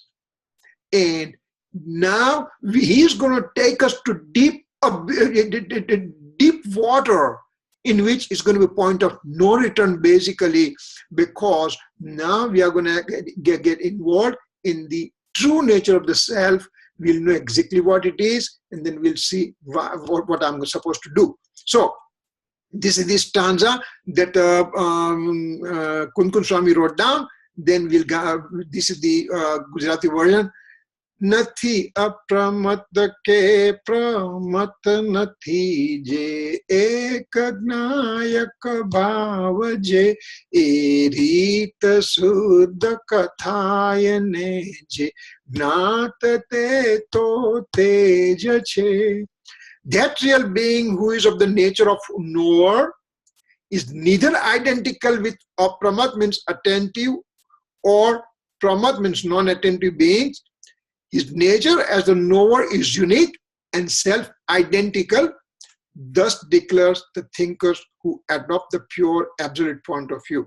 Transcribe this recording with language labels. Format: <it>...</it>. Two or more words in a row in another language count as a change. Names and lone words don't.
<en>And now he is going to take us to deep water in which it's going to be a point of no return basically, because now we are going to get involved in the true nature of the self. We'll know exactly what it is, and then we'll see what I'm supposed to do. So this is the stanza that Kunkun Swami wrote down. Then we'll go, this is the Gujarati version.</en> <gu>નથી અપ્રમત્ત કે પ્રમત્ત નથી જે એક જ્ઞાયક ભાવ જે એ રીત શુદ્ધ કથાય ને જે જ્ઞાત તે તો તે જ છે.</gu> <en>That real being who is of the nature of knower is neither identical with apramat means attentive or pramat means non-attentive beings. His nature as the knower is unique and self-identical, thus declares the thinkers who adopt the pure absolute point of view.</en>